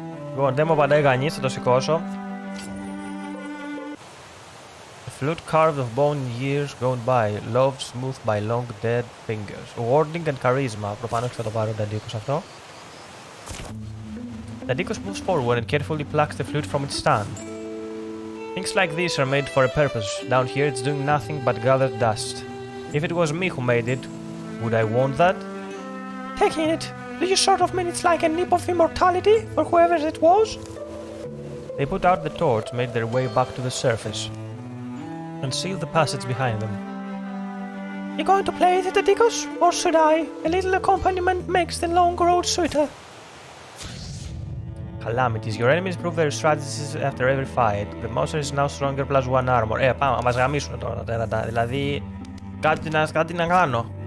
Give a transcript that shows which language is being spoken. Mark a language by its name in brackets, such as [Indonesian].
[Greek] Λοιπόν, δεν μου απαντάει κανείς, θα το σηκώσω. [English] A flute carved of bone in years gone by, loved smooth by long dead fingers. Wording and charisma. [Greek] Προφανώς και θα το πάρω ο Dadikos αυτό. [English] Dadikos moves forward and carefully plucks the flute from its stand. Things like these are made for a purpose. Down here it's doing nothing but gather dust. If it was me who made it, would I want that? Taking it, do you sort of mean it's like a nip of immortality for whoever it was? They put out the torch, made their way back to the surface, and sealed the passage behind them. You going to play it, Dadikos, or should I? A little accompaniment makes the long road sweeter. Calamities. Your enemies prove their strategies after every fight. The monster is now stronger plus one armor. [Greek] Πάμε, μας γαμίσουν τώρα τα τέρατα. Δηλαδή, κάτι να κάνω.